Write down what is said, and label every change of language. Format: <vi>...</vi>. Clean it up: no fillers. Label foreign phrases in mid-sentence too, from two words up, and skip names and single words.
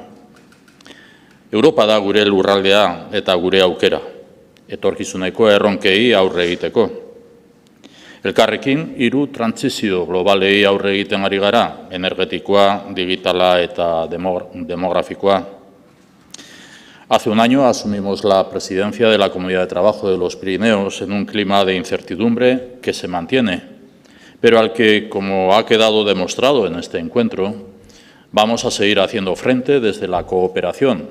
<eu>Europa da gure lurraldea eta gure aukera, etorkizuneko erronkei aurre egiteko. Elkarrekin, 3 trantsizio globalei aurre egiten ari gara, energetikoa, digitala eta demografikoa.</eu> <es>Hace un año asumimos la presidencia de la Comunidad de Trabajo de los Pirineos en un clima de incertidumbre que se mantiene, pero al que, como ha quedado demostrado en este encuentro, vamos a seguir haciendo frente desde la cooperación.</es>